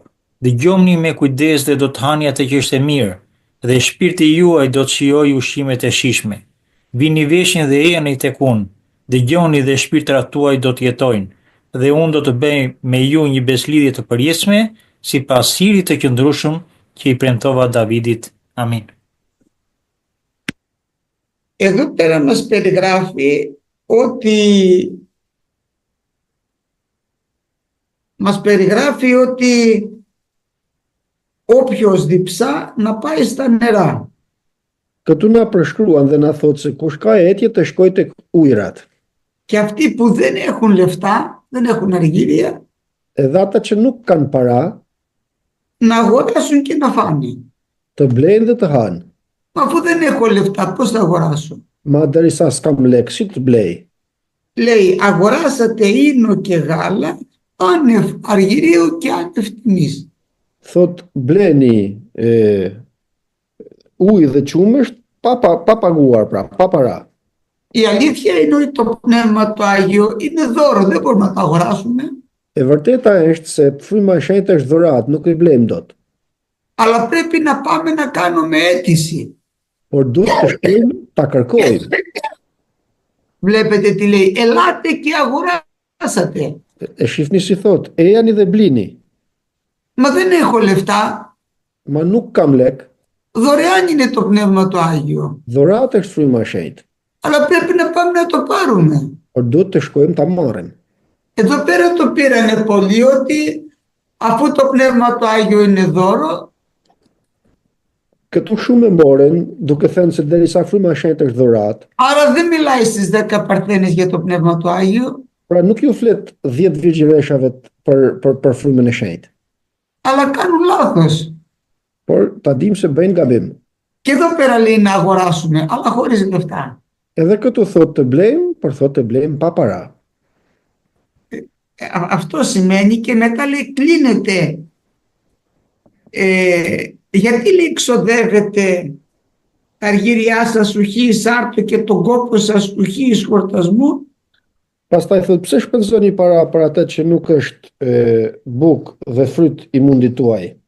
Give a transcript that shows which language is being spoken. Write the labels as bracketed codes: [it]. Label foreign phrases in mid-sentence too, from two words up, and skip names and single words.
[sq] Dëgjoni me kujdes dhe do të hani atë që është e mirë, dhe shpirti juaj do të shijojë ushqimet e shijshme. Vini veshin dhe ejani tek unë, dëgjoni dhe shpirtrat tuaj do të jetojnë, dhe unë do të bëj me ju një beslidhje të përjetshme, sipas hirit të qëndrueshëm që i premtova Davidit. Amin. [el] Εδώ πέρα μας περιγράφει ότι όποιος διψά να πάει στα νερά. [sq] Këtu na përshkruan dhe na thotë se kush ka etje të shkojë tek ujërat. [el] Και αυτοί που δεν έχουν λεφτά, δεν έχουν αργύρια, [sq] Edhe ata që nuk kanë para, [el] να αγοράσουν και να φάνε. [sq] të blejnë dhe të hanë. [el] Μα αφού δεν έχω λεφτά, πώς θα αγοράσω? [sq] Ma derisa s'kam lek, si të blej? [el] Λέει, αγοράσατε ίνο και γάλα, άνευ αργυρίου και άνευ τιμής. [sq] Thot bleni ujë dhe qumësht pa paguar, pra, pa para. [el] Η αλήθεια είναι ότι το Πνεύμα το Άγιο είναι δώρο, δεν μπορούμε να το αγοράσουμε. [sq] E vërteta është se fryma e shenjtë është dhurat, nuk i blejmë dot. [el] Αλλά πρέπει να πάμε να κάνουμε αίτηση. [sq] Por duhet të shkojmë ta kërkojmë. [el] Βλέπετε τι λέει, ελάτε και αγοράσατε. [sq] E shifni si thot, ejani dhe blini. [el] Μα δεν έχω λεφτά, [sq] Ma nuk kam lek, [el] δωρεάν είναι το Πνεύμα το Άγιο. [sq] dhurat është fryma e shenjtë. [el] Αλλά πρέπει να πάμε να το πάρουμε. [sq] Por duhet të shkojmë ta marrim. [el] Εδώ πέρα το πήρανε πολλοί ότι αφού το Πνεύμα το Άγιο είναι δώρο, [sq] Këtu shumë e morën, duke thënë se derisa fryma e shenjtë është dhurat, [el] άρα δεν μιλάει στις 10 παρθένες για το Πνεύμα το Άγιο, [sq] pra nuk ju flet 10 virgjëreshave për frymën e shenjtë. [el] αλλά κάνουν λάθος. [sq] Por ta dim se bëjnë gabim. [el] Και εδώ πέρα λέει να αγοράσουμε, αλλά χωρίς λεφτά. [sq] Edhe këtu thot të blejmë, por thot të blejmë pa para. [el] Αυτό σημαίνει και μετά λέει κλείνεται. Γιατί λέει ξοδεύετε τα αργύριά σας ουχή εις άρτο και τον κόπο σας ουχή εις χορτασμού? [sq] Pastaj thot pse shpenzoni para për atë që nuk është bukë dhe fryt i mundit tuaj.